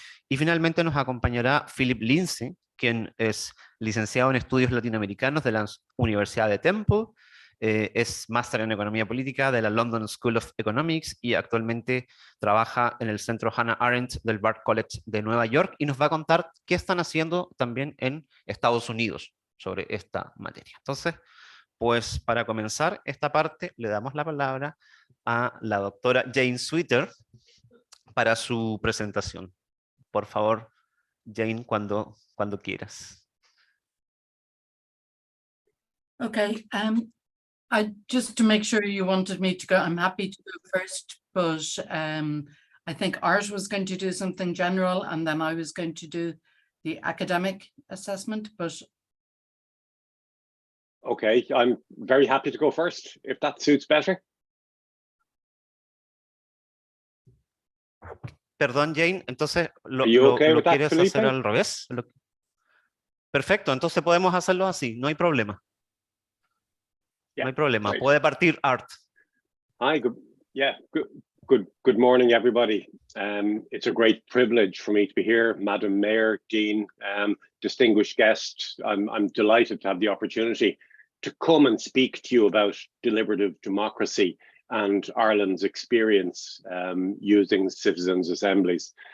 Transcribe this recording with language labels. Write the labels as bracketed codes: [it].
[es] Y finalmente nos acompañará Philip Lindsay, quien es licenciado en Estudios Latinoamericanos de la Universidad de Temple, es máster en Economía Política de la London School of Economics y actualmente trabaja en el Centro Hannah Arendt del Bard College de Nueva York, y nos va a contar qué están haciendo también en Estados Unidos sobre esta materia. Entonces, pues para comenzar esta parte le damos la palabra a la doctora Jane Sweeter para su presentación. Por favor, Jane, cuando quieras. [en] Okay, just to make sure you wanted me to go, I'm happy to go first, but I think Art was going to do something general and then I was going to do the academic assessment, but... Okay, I'm very happy to go first, if that suits better. [es] Perdón, Jane, entonces ¿lo quieres hacer al revés? Perfecto, entonces podemos hacerlo así, no hay problema. No hay problema, [en] right. [es] Puede partir Art. [en] Hi, good morning, everybody. It's a great privilege for me to be here, Madam Mayor, Dean, distinguished guests. I'm delighted to have the opportunity to come and speak to you about deliberative democracy and Ireland's experience using citizens' assemblies.